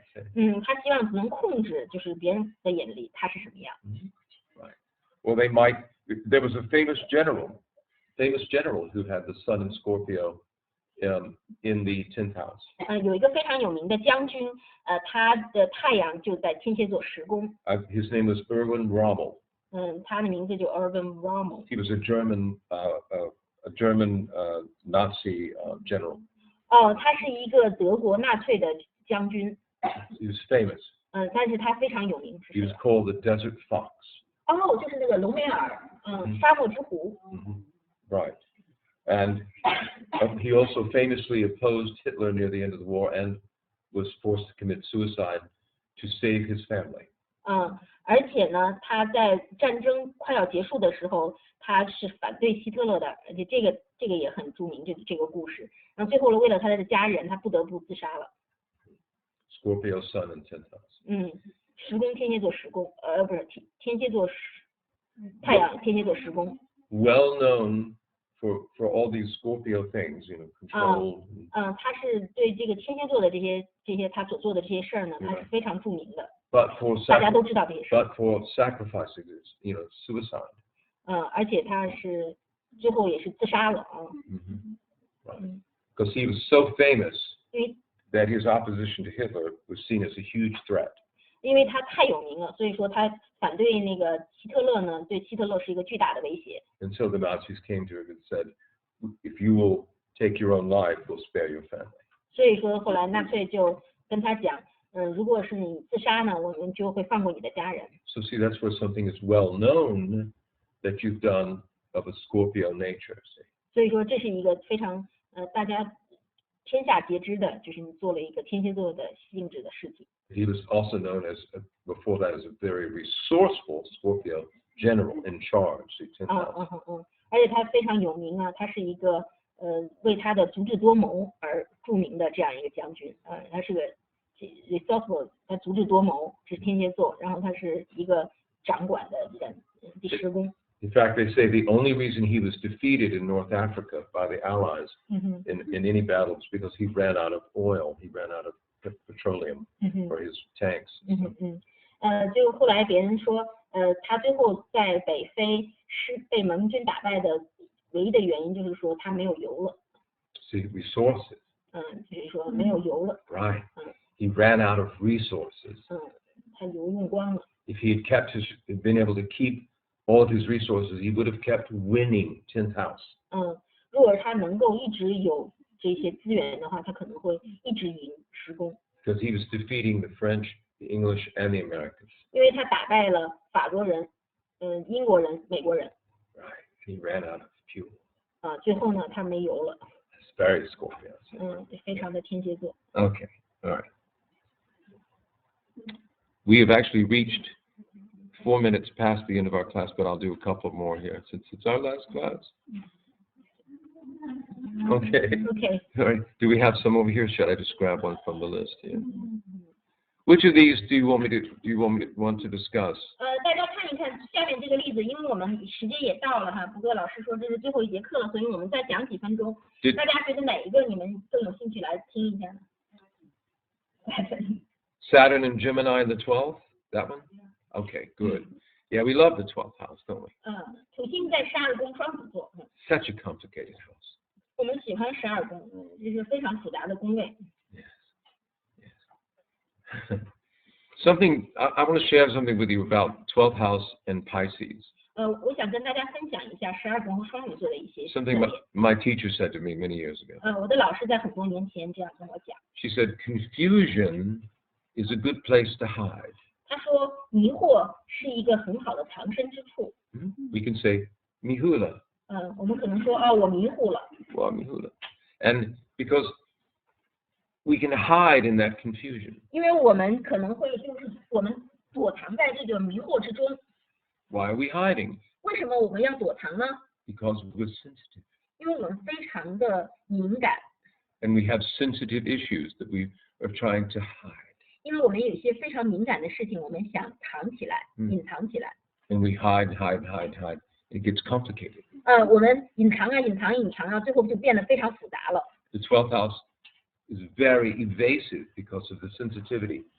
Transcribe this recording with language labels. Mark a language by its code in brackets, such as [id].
[en] Okay? [zh] 他希望能控制，就是别人的眼里他是什么样。 [en] Right. Or they might. There was a famous general who had the sun in Scorpio in the 10th house. [zh] 有一个非常有名的将军，他的太阳就在天蝎座10宫。 [en] His name was Erwin Rommel. [zh] 他的名字就 Erwin Rommel。 [en] He was a German Nazi general. [zh] 他是一个德国纳粹的将军。 [en] He was famous. [zh] 但是他非常有名。 [en] He was called the Desert Fox. [zh] 就是那个隆美尔，沙漠之狐。 [en] Right. And he also famously opposed Hitler near the end of the war and was forced to commit suicide to save his family. [zh] 而且呢，他在战争快要结束的时候，他是反对希特勒的，而且这个也很著名，这个故事。然后最后呢，为了他的家人，他不得不自杀了。 [en] Scorpio sun in 10th house. [zh] 10宫天蝎座10宫，不是天蝎座太阳天蝎座10宫。 [en] Well known for all these Scorpio things, control. [zh] 他是对这个天蝎座的这些他所做的这些事儿呢，他是非常著名的。 [en] But for [zh] 大家都知道这些事。 [en] But for sacrificing this, suicide. [zh] 而且他是最后也是自杀了啊。 [en] Right. Because he was so famous [zh] 因为 [en] that his opposition to Hitler was seen as a huge threat. [zh] 因为他太有名了，所以说他反对那个希特勒呢，对希特勒是一个巨大的威胁。 [en] And so the Nazis came to him and said, if you will take your own life, we'll spare your family. [zh] 所以说后来纳粹就跟他讲，如果是你自杀呢，我们就会放过你的家人。 [en] So see, that's where something is well known that you've done of a Scorpio nature. See? [zh] 所以说这是一个非常大家天下皆知的，就是你做了一个天蝎座的性质的事情。 [en] He was also known as, before that, as a very resourceful Scorpio general in charge. See, 10th house. [zh] 而且他非常有名啊，他是一个为他的足智多谋而著名的这样一个将军。他是个 resourceful， 他足智多谋，是天蝎座，然后他是一个掌管的第10宫。 [en] In fact, they say the only reason he was defeated in North Africa by the Allies in any battle was because he ran out of oil. He ran out of petroleum for his tanks. [zh] 就后来别人说，他最后在北非被盟军打败的唯一的原因就是说他没有油了。 [en] See, resources. [zh] 就是说没有油了。 [en] Right. He ran out of resources. [zh] 他油用光了。 [en] If he had been able to keep all of his resources, he would have kept winning 10th house. [zh] 如果他能够一直有这些资源的话，他可能会一直赢10宫。 [en] Because he was defeating the French, the English, and the Americans. [zh] 因为他打败了法国人、英国人、美国人。 [en] Right. He ran out of fuel. [zh] 最后呢，他没油了。 [en] It's very Scorpio. [zh] 非常的天蝎座。 [en] Okay. All right. We have actually reached 4 minutes past the end of our class, but I'll do a couple more here since it's our last class. Okay. Okay. All right. Do we have some over here? Shall I just grab one from the list here? Which of these do you want to discuss? [zh] 大家看一看下面这个例子，因为我们时间也到了哈。不过老师说这是最后一节课了，所以我们再讲几分钟。大家觉得哪一个你们更有兴趣来听一下呢？ [en] Saturn and Gemini in the 12th? That one? Okay, good. Yeah, we love the 12th house, don't we? [zh] 土星在12宫双子座。 [en] Such a complicated house. [zh] 我们喜欢12宫，这是非常复杂的宫位。 [en] Yes. Something I want to share something with you about 12th house and Pisces. [zh] 我想跟大家分享一下12宫和双鱼座的一些特 [en] Something [zh] 点。 [en] my teacher said to me many years ago. [zh] 我的老师在很多年前这样跟我讲， [en] She said, confusion is a good place to hide. [zh] 他说迷惑是一个很好的藏身之处。 [en] We can say, mihula, [zh] 我们可能说我迷糊了， [en] well, mihula. And because we can hide in that confusion. [zh] 因为我们可能会就是我们躲藏在这个迷惑之中。 [en] Why are we hiding? [zh] 为什么我们要躲藏呢？ [en] Because we're sensitive. [zh] 因为我们非常的敏感， [en] And we have sensitive issues that we are trying to hide. [zh] 因为我们有一些非常敏感的事情，我们想藏起来、隐藏起来。 [en] And we hide. It gets complicated. [zh] 我们隐藏啊，最后就变得非常复杂了。 [en] The 12th house is very evasive because of the sensitivity.